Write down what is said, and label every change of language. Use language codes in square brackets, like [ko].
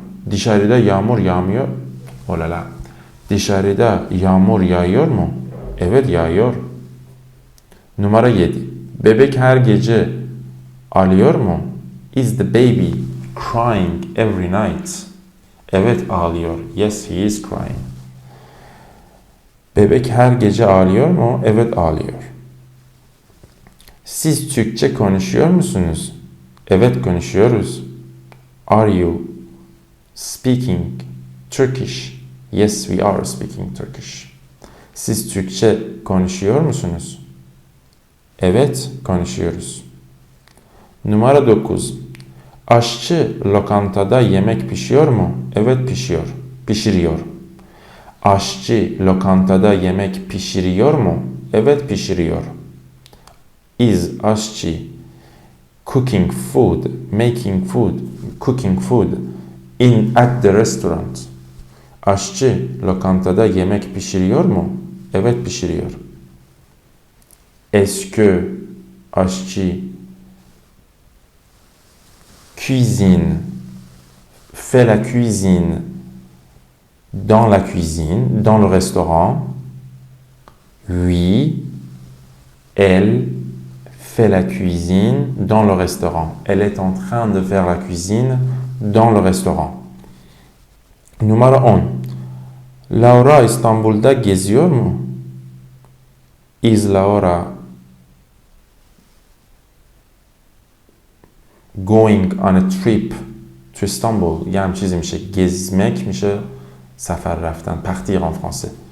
[tr] Dışarıda yağmur yağmıyor. Olala. Dışarıda yağmur yağıyor mu? Evet yağıyor. Numara 7. Bebek her gece ağlıyor mu? [en] Is the baby crying every night? [tr] Evet ağlıyor. [en] Yes, he is crying. [tr] Bebek her gece ağlıyor mu? Evet ağlıyor. Siz Türkçe konuşuyor musunuz? Evet konuşuyoruz. [en] Are you speaking Turkish? Yes, we are speaking Turkish. [tr] Siz Türkçe konuşuyor musunuz? Evet konuşuyoruz. Numara 9. Aşçı lokantada yemek pişiyor mu? Evet pişiyor. Pişiriyor. Aşçı lokantada yemek pişiriyor mu? Evet pişiriyor. [en] Is aşçı cooking food, making food, cooking food at the restaurant? [tr] Aşçı lokantada yemek pişiriyor mu? Evet pişiriyor. [fr] Est-ce que aşçı cuisine, fait la cuisine dans la cuisine, dans le restaurant? Oui, elle fait la cuisine dans le restaurant. Elle est en train de faire la cuisine dans le restaurant. Numara 10. [tr] Laura İstanbul'da geziyor mu? [en] Is Laura going on a trip to Istanbul؟ [fa] یه هم چیزی میشه gezmek میشه سفر رفتن. [fr] partir en français.